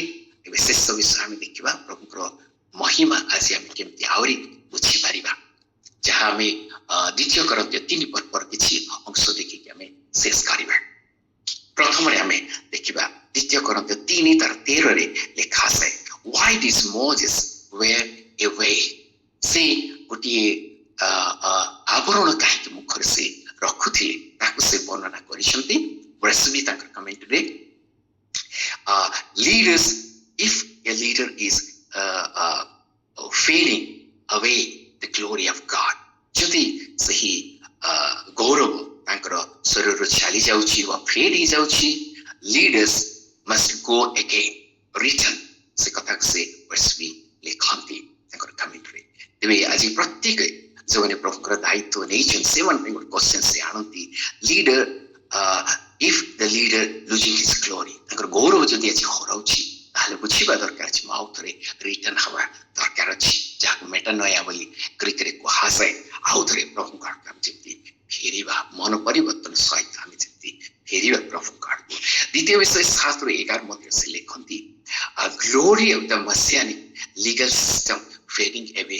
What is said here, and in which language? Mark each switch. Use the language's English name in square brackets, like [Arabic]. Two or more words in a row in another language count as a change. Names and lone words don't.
[Odia] ଏବେ ଶେଷ ବିଷୟ ଆମେ ଦେଖିବା, ପ୍ରଭୁଙ୍କର ମହିମା ଆଜି ଆମେ କେମିତି ଆହୁରି ବୁଝିପାରିବା, ଯାହା ଆମେ 2 Corinthians 3 ପର୍ବର କିଛି ଅଂଶ ଦେଖିକି ଆମେ ଶେଷ କରିବା। ପ୍ରଥମରେ ଆମେ ଦେଖିବା 2 Corinthians 3 ତାର 13ରେ ଲେଖାଯାଏ, [English] why did Moses wear a veil? [Odia] ସେ ଗୋଟିଏ ଆବରଣ କାହିଁକି ମୁଖରେ ସେ ରଖୁଥିଲେ, ତାକୁ ସେ ବର୍ଣ୍ଣନା କରିଛନ୍ତି। ବ୍ରେସବି ତାଙ୍କର କମେଣ୍ଟରେ, [English] leaders, if a leader is fading away the glory of God, [Odia] ଯଦି ସେହି ଗୌରବ ତାଙ୍କର ଶରୀରରୁ ଚାଲି ଯାଉଛି ବା ଫେଡ୍ ହେଇଯାଉଛି, [English] leaders must go again, return, [Odia] ସେ କଥାକୁ ସେ ବ୍ରେସବି ଲେଖନ୍ତି ତାଙ୍କର କମେଣ୍ଟରେ। ତେବେ ଆଜି ପ୍ରତ୍ୟେକ ଯେଉଁମାନେ ପ୍ରଭୁଙ୍କର ଦାୟିତ୍ୱ ନେଇଛନ୍ତି ସେମାନେ ପାଇଁ ଗୋଟେ କ୍ୱେଶ୍ଚନ ସେ ଆଣନ୍ତି, [English] leader, if the leader losing his glory, [Odia] ତାଙ୍କର ଗୌରବ ଯଦି ଆଜି ହରାଉଛି ତାହେଲେ ବୁଝିବା ଦରକାର ଅଛି, ମୁଁ ଆଉ ଥରେ ରିଟର୍ନ ହେବା ଦରକାର ଅଛି, ଯାହାକୁ ମେଟାନୟା ବୋଲି ଗ୍ରୀକରେ କୁହାଯାଏ। ଆଉ ଥରେ ପ୍ରଭୁଙ୍କ ଆଡ଼କୁ ଆମେ ଯେମିତି ଫେରିବା, ମନ ପରିବର୍ତ୍ତନ ସହିତ ଆମେ ଯେମିତି ଫେରିବା ପ୍ରଭୁଙ୍କ ଆଡ଼କୁ। ଦ୍ୱିତୀୟ ବିଷୟ 7-11 ମଧ୍ୟ ସେ ଲେଖନ୍ତି, [English] glory of the Messianic legal system fading away.